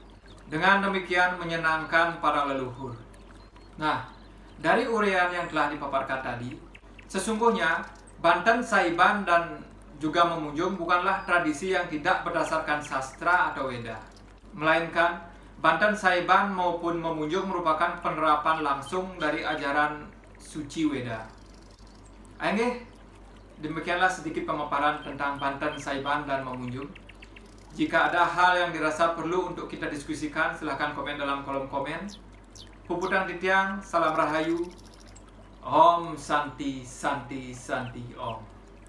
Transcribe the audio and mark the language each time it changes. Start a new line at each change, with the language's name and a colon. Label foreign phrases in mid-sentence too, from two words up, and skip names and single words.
Indonesian: Dengan demikian menyenangkan para leluhur. Nah, dari uraian yang telah dipaparkan tadi, sesungguhnya Banten Saiban dan juga Memunjung bukanlah tradisi yang tidak berdasarkan sastra atau Weda, melainkan Banten Saiban maupun Memunjung merupakan penerapan langsung dari ajaran suci Weda. Oke, demikianlah sedikit pemaparan tentang Banten Saiban dan Memunjung. Jika ada hal yang dirasa perlu untuk kita diskusikan, silahkan komen dalam kolom komen.
Balinese: Puputang Titiang,
Indonesian: salam rahayu.
Sanskrit: Om Santi Santi Santi Om.